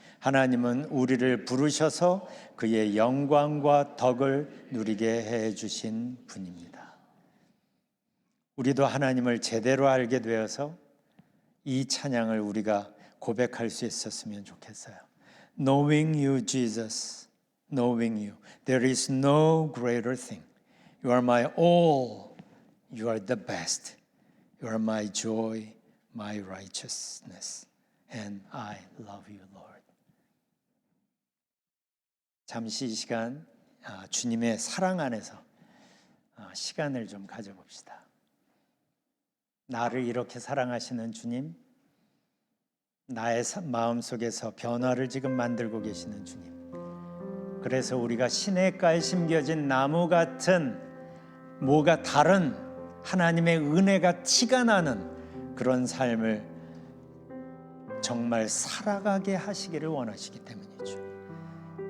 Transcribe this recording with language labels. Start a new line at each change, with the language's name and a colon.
Korean: 하나님은 우리를 부르셔서 그의 영광과 덕을 누리게 해 주신 분입니다. 우리도 하나님을 제대로 알게 되어서 이 찬양을 우리가 고백할 수 있었으면 좋겠어요.
English: Knowing you, Jesus, knowing you, there is no greater thing. You are my all, you are the best. You are my joy, my righteousness, and I love you, Lord.
Korean: 잠시 이 시간 주님의 사랑 안에서 시간을 좀 가져봅시다. 나를 이렇게 사랑하시는 주님, 나의 마음속에서 변화를 지금 만들고 계시는 주님, 그래서 우리가 시냇가에 심겨진 나무 같은 뭐가 다른 하나님의 은혜가 티가 나는 그런 삶을 정말 살아가게 하시기를 원하시기 때문이죠.